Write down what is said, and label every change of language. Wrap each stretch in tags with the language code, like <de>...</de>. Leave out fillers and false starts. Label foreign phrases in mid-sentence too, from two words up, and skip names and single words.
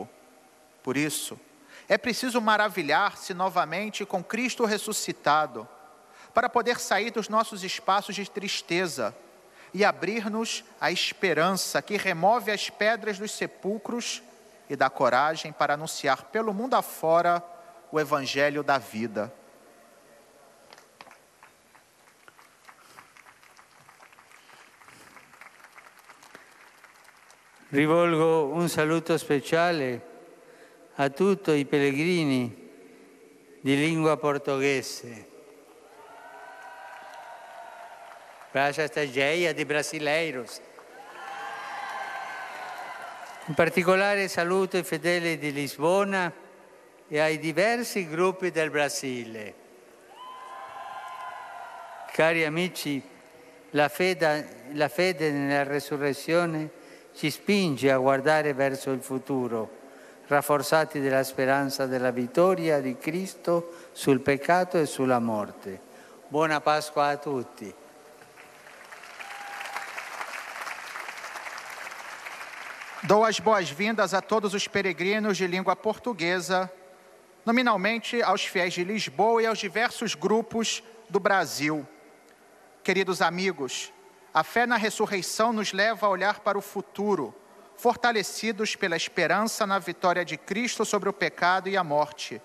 <pt>Por isso, é preciso maravilhar-se novamente com Cristo ressuscitado, para poder sair dos nossos espaços de tristeza e abrir-nos à esperança que remove as pedras dos sepulcros e dá coragem para anunciar pelo mundo afora o Evangelho da vida.</pt> <it>Rivolgo un saluto speciale a tutti i pellegrini di lingua portoghese.</it> <pt>Para esta cheia de brasileiros.</pt> <it>In particolare saluto i fedeli di Lisbona e ai diversi gruppi del Brasile. Cari amici, la fede nella resurrezione ci spinge a guardare verso il futuro, rafforzati dalla speranza della vittoria di Cristo sul peccato e sulla morte. Buona Pasqua a tutti.</it> <pt>Dou as boas-vindas a todos os peregrinos de língua portuguesa, nominalmente aos fiéis de Lisboa e aos diversos grupos do Brasil. Queridos amigos, a fé na ressurreição nos leva a olhar para o futuro, fortalecidos pela esperança na vitória de Cristo sobre o pecado e a morte.</pt>